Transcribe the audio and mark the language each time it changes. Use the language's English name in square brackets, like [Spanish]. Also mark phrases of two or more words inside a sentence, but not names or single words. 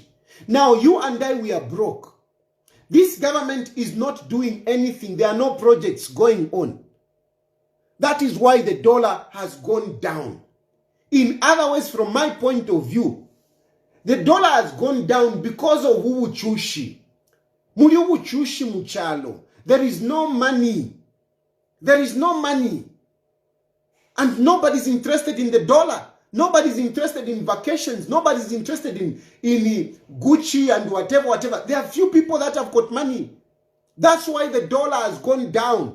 [English] Now, you and I, we are broke. This government is not doing anything. There are no projects going on. That is why the dollar has gone down. In other words, from my point of view, the dollar has gone down because of ubuchushi. [Bemba] Muli ubuchushi muchalo. [English] There is no money. There is no money. And nobody's interested in the dollar. Nobody's interested in vacations. Nobody's interested in Gucci and whatever. There are few people that have got money. That's why the dollar has gone down.